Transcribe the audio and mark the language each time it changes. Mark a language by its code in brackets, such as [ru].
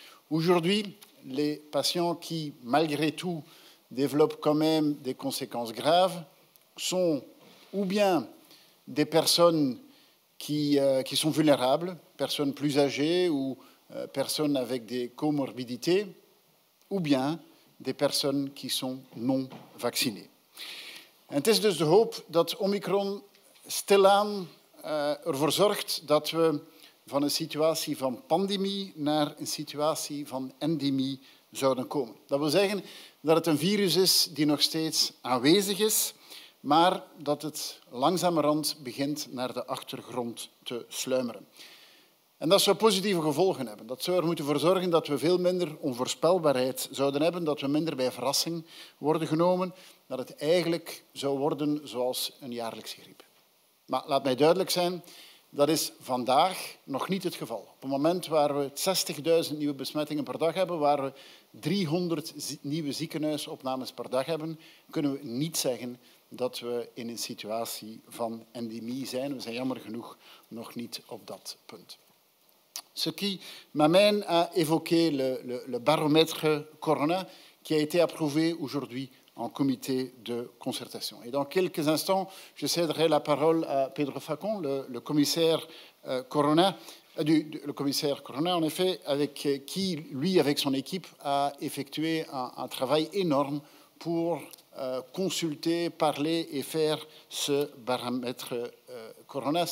[fr] Aujourd'hui, les patients qui, malgré tout, développent quand même des conséquences graves sont ou bien des personnes qui sont vulnérables, personnes plus âgées ou personnes avec des comorbidités, ou bien des personnes qui sont non vaccinées. [nl] En het is dus de hoop dat Omicron stilaan ervoor zorgt dat we van een situatie van pandemie naar een situatie van endemie zouden komen. Dat wil zeggen dat het een virus is die nog steeds aanwezig is, maar dat het langzamerhand begint naar de achtergrond te sluimeren. En dat zou positieve gevolgen hebben. Dat zou er moeten voor zorgen dat we veel minder onvoorspelbaarheid zouden hebben, dat we minder bij verrassing worden genomen, dat het eigenlijk zou worden zoals een jaarlijkse griep. Maar laat mij duidelijk zijn, dat is vandaag nog niet het geval. Op het moment waar we 60.000 nieuwe besmettingen per dag hebben, waar we 300 nieuwe ziekenhuisopnames per dag hebben, kunnen we niet zeggen dat we in een situatie van endemie zijn. We zijn jammer genoeg nog niet op dat punt. [fr] Ce qui m'amène à évoquer le baromètre Corona qui a été approuvé aujourd'hui en comité de concertation. Et dans quelques instants, je céderai la parole à Pedro Facón, le commissaire Corona, le commissaire Corona, en effet, qui, lui, avec son équipe, a effectué un travail énorme pour consulter, parler et faire ce baromètre Corona.